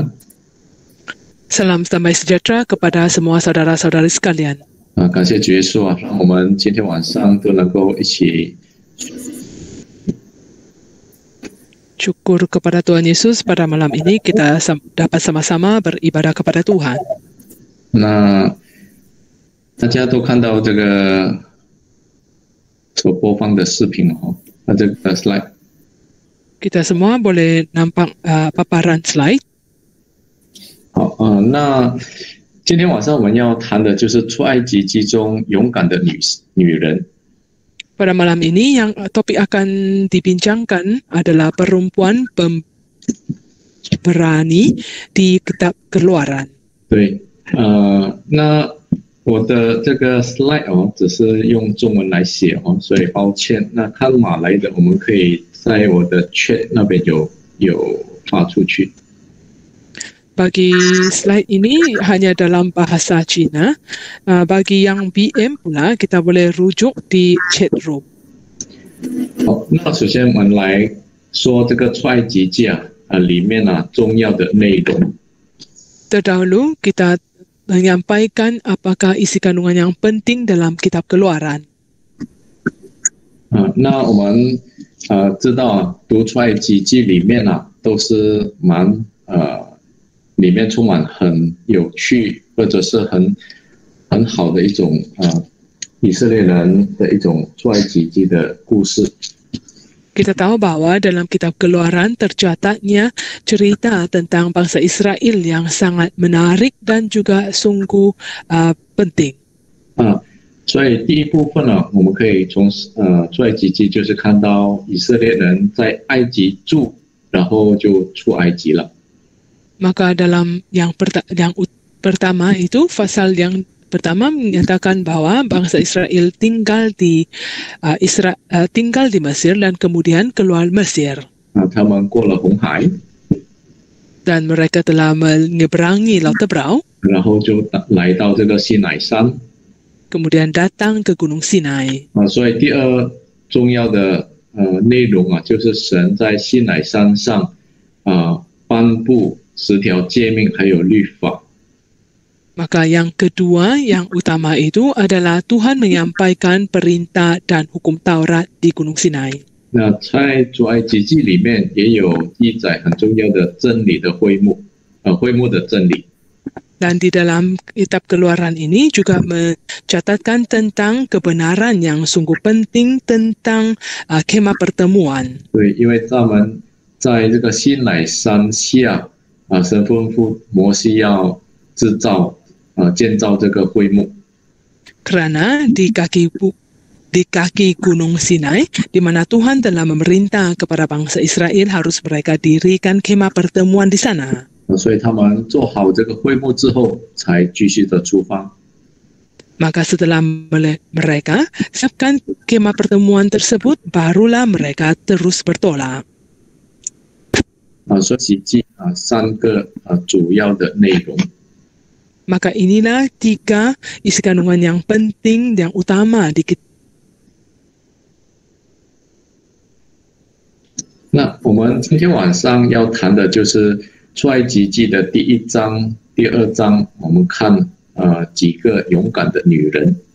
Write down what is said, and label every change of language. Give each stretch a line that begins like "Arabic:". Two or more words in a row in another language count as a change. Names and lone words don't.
Malay: Salam damai sejahtera kepada semua saudara-saudari sekalian.
Chinese: 感谢主耶稣啊，让我们今天晚上都能够一起
Malay: Syukur kepada Tuhan Yesus pada malam ini kita dapat sama-sama beribadah kepada Tuhan.
Chinese: 那大家都看到这个所播放的视频哦，这个 slide。
Malay: Kita semua boleh nampak paparan slide.
Chinese: 好，那今天晚上我们要谈的就是出埃及记中勇敢的女人。
Malay: Pada malam ini yang topik akan dibincangkan adalah perempuan pemberani di kitab Keluaran.
Chinese: 对，那我的这个 slide 哦，只是用中文来写哦，所以抱歉。那看马来的，我们可以在我的 chat 那边有发出去。
Malay: Bagi slide ini hanya dalam bahasa Cina. Bagi yang BM pula kita boleh rujuk di
English: chat room.
Chinese: 好，那首先我们来说这个出埃及记里面重要的内容。
Malay: Terdahulu kita menyampaikan apakah isi kandungan yang penting dalam kitab Keluaran.
Chinese: 那我们知道读出埃及记里面都是蛮里面充满很有趣或者是很好的一种以色列人的一种出埃及记的故事。
Malay: Kita tahu bahwa dalam kitab Keluaran tercatatnya cerita tentang bangsa Israel yang sangat menarik dan juga sungguh penting.
Chinese: 所以第一部分我们可以从出埃及记就是看到以色列人在埃及住，然后就出埃及了。
Malay: Maka dalam yang pertama itu pasal yang pertama menyatakan bahwa bangsa Israel tinggal di Mesir dan kemudian keluar Mesir.
Chinese: 他们过了红海，
Malay: Dan mereka telah menyeberangi Laut Tebrau.
Chinese: 然后就来到这个西乃山。
Malay: Kemudian datang ke Gunung Sinai.
Chinese: 所以第二重要的内容就是神在西乃山上颁布10条诫命还有律法。
Malay: Maka yang kedua yang utama itu adalah Tuhan menyampaikan perintah dan hukum Taurat di Gunung Sinai.
Chinese: 那在出埃及记里面也有记载很重要的真理的会幕的真理。
Malay: Dan di dalam kitab Keluaran ini juga mencatatkan tentang kebenaran yang sungguh penting tentang kemah pertemuan.
Chinese: 对，因为他们在这个西乃山下神吩咐摩西要建造这个会幕。
Malay: Kerana di kaki Gunung Sinai, di mana Tuhan telah memerintah kepada bangsa Israel harus mereka dirikan kemah pertemuan di sana.
Chinese: 所以他们做好这个会幕之后，才继续的出发。
Malay: Maka setelah mereka siapkan kemah pertemuan tersebut, barulah mereka terus bertolak.
Chinese: 所以奇迹3个主要的内容。
Malay: Maka inilah 3 isi kandungan yang penting, yang utama di kita.
Chinese: 那我们今天晚上要谈的就是出埃及记的第1章、第2章，我们看几个勇敢的女人。